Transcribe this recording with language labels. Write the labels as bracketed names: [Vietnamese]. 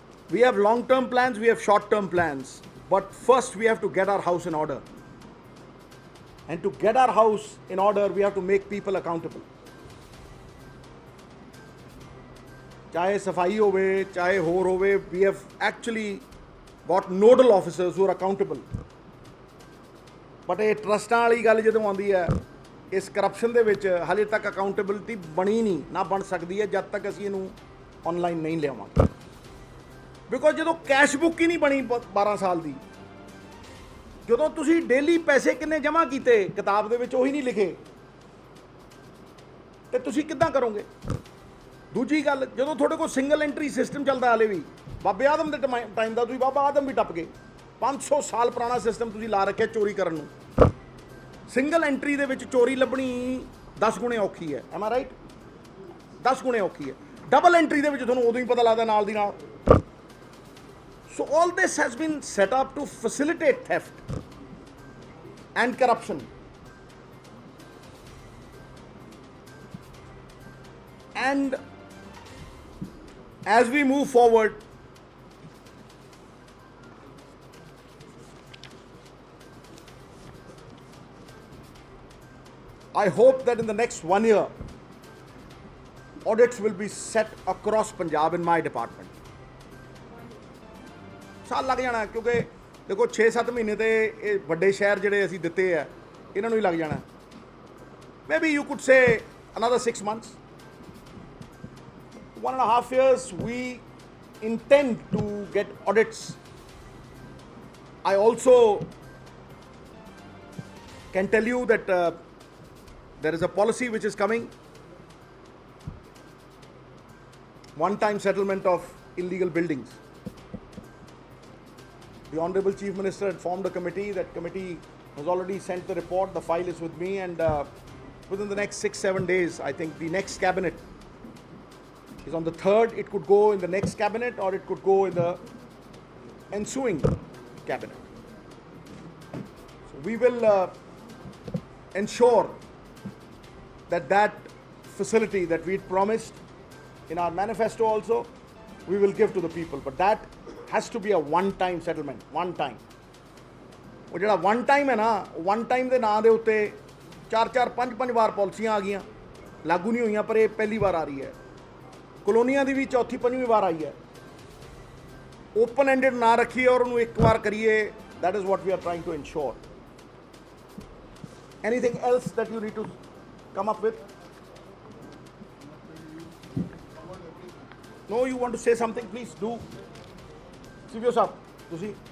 [English] We have long-term plans, we have short-term plans. but first we have to get our house in order. And to get our house in order, we have to make people accountable. [Punjabi] चाहे सफाई होवे, चाहे होर होवे, [English] we have actually got nodal officers who are accountable. [Punjabi] But ਇਹ ਟਰਸਟਾਂ ਵਾਲੀ ਗੱਲ ਜਦੋਂ ਆਉਂਦੀ ਹੈ, ਇਸ ਕਰਪਸ਼ਨ ਦੇ ਵਿੱਚ ਹਾਲੇ ਤੱਕ ਅਕਾਊਂਟੇਬਿਲਟੀ ਬਣੀ ਨਹੀਂ, ਨਾ ਬਣ ਸਕਦੀ ਹੈ ਜਦ ਤੱਕ ਅਸੀਂ ਇਹਨੂੰ ਆਨਲਾਈਨ ਨਹੀਂ ਲਿਆਵਾਂਗੇ। ਬਿਕੋਜ਼ ਜਦੋਂ ਕੈਸ਼ ਬੁੱਕ ਹੀ ਨਹੀਂ ਬਣੀ 12 ਸਾਲ ਦੀ, ਜਦੋਂ ਤੁਸੀਂ ਡੇਲੀ ਪੈਸੇ ਕਿੰਨੇ ਜਮ੍ਹਾਂ ਕੀਤੇ ਕਿਤਾਬ ਦੇ ਵਿੱਚ ਉਹੀ ਨਹੀਂ ਲਿਖੇ, ਤੇ ਤੁਸੀਂ ਕਿੱਦਾਂ ਕਰੋਗੇ? ਦੂਜੀ ਗੱਲ, ਜਦੋਂ ਤੁਹਾਡੇ ਕੋਲ ਸਿੰਗਲ ਐਂਟਰੀ ਸਿਸਟਮ ਚੱਲਦਾ ਹਾਲੇ ਵੀ, ਬਾਬੇ ਆਦਮ ਦੇ ਟਾਈਮ ਦਾ ਤੁਸੀਂ ਬਾਬਾ ਆਦਮ ਵੀ ਟੱਪ ਗਏ, 500 ਸਾਲ ਪੁਰਾਣਾ ਸਿਸਟਮ ਤੁਸੀਂ ਲਾ ਰੱਖਿਆ ਚੋਰੀ ਕਰਨ ਨੂੰ। ਸਿੰਗਲ ਐਂਟਰੀ ਦੇ ਵਿੱਚ ਚੋਰੀ ਲੱਭਣੀ 10 ਗੁਣੇ ਔਖੀ ਹੈ, [English] Am I right? [Punjabi] 10 ਗੁਣੇ ਔਖੀ ਹੈ। ਡਬਲ ਐਂਟਰੀ ਦੇ ਵਿੱਚ ਤੁਹਾਨੂੰ ਉਦੋਂ ਹੀ ਪਤਾ ਲੱਗਦਾ ਨਾਲ ਦੀ ਨਾਲ। [English] So all this has been set up to facilitate theft and corruption. And as we move forward, I hope that in the next 1 year, audits will be set across Punjab in my department. [Punjabi] ਸਾਲ ਲੱਗ ਜਾਣਾ, ਕਿਉਂਕਿ ਦੇਖੋ 6-7 ਮਹੀਨੇ ਤੇ ਇਹ ਵੱਡੇ ਸ਼ਹਿਰ ਜਿਹੜੇ ਅਸੀਂ ਦਿੱਤੇ ਆ ਇਹਨਾਂ ਨੂੰ ਹੀ ਲੱਗ ਜਾਣਾ। [English] Maybe you could say another 6 months. 1.5 years, we intend to get audits. I also can tell you that there is a policy which is coming, one-time settlement of illegal buildings. The Honorable Chief Minister had formed a committee. That committee has already sent the report. The file is with me, and within the next 6-7 days, I think the next cabinet is on the 3rd. It could go in the next cabinet or it could go in the ensuing cabinet. So we will ensure that facility that we promised in our manifesto also, we will give to the people. But that has to be a one-time settlement, one time. [Punjabi] ਉਹ ਜਿਹੜਾ one time ਹੈ ਨਾ, one time ਦੇ ਨਾਂ ਦੇ ਉੱਤੇ 4-4 5-5 ਵਾਰ ਪਾਲਿਸੀਆਂ ਆ ਗਈਆਂ, ਲਾਗੂ ਨਹੀਂ ਹੋਈਆਂ, ਪਰ ਇਹ ਪਹਿਲੀ ਵਾਰ ਆ ਰਹੀ ਹੈ। ਕਲੋਨੀਆਂ ਦੀ ਵੀ 4-5ਵੀਂ ਵਾਰ ਆਈ ਹੈ। ਓਪਨ ਐਂਡਡ ਨਾ ਰੱਖੀਏ ਔਰ ਉਹਨੂੰ ਇੱਕ ਵਾਰ ਕਰੀਏ। [English] that is what we are trying to ensure. Anything else that you need to come up with? No, you want to say something? Please do. CBO sahab, ਤੁਸੀਂ